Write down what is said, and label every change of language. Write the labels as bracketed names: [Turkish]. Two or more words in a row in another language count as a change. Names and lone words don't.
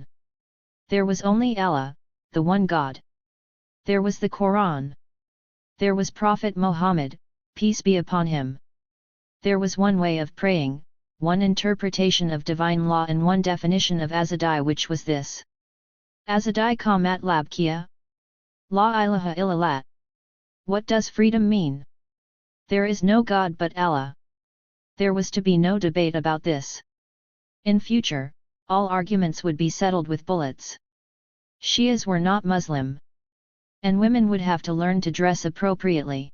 [English] There was only Allah, the one God. There was the Quran. There was Prophet Muhammad, peace be upon him. There was one way of praying, one interpretation of divine law and one definition of Azadi, which was this. [Urdu] آزادی کا مطلب کیا? [Arabic] لا إله إلا الله. [English] What does freedom mean? There is no God but Allah. There was to be no debate about this. In future, all arguments would be settled with bullets. Shias were not Muslim. And women would have to learn to dress appropriately.